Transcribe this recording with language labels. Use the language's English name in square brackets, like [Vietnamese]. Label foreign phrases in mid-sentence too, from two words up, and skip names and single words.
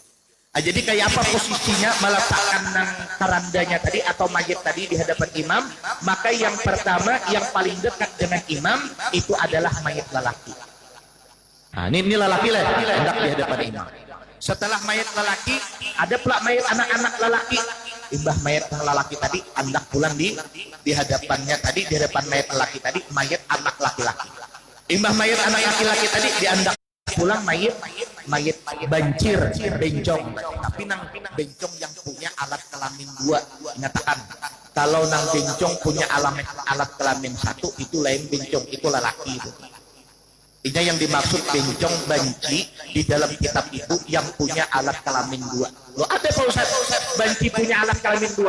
[Indonesian] Jadi kayak apa posisinya meletakkan kerandanya tadi atau mayit tadi di hadapan imam? Maka yang pertama yang paling dekat dengan imam itu adalah mayit lelaki. [Banjar] Nah, ini lelaki lah hendak di hadapan imam. [Indonesian] Setelah mayit lelaki ada pula mayit anak-anak lelaki. [Banjar] Imbah mayit yang lelaki tadi hendak pulang di hadapannya tadi, di hadapan mayit lelaki tadi mayit anak laki-laki. Imbah mayit anak laki-laki tadi diandak pulang mayit bancir bencong, tapi nang bencong yang punya alat kelamin 2. Nyatakan kalau nang bencong punya alat kelamin 1 itu lain bencong, itu lelaki itu. [Indonesian] Ini yang dimaksud bencong banci di dalam kitab itu yang punya alat kelamin 2. Lo ada Pak Ustaz banci punya alat kelamin 2?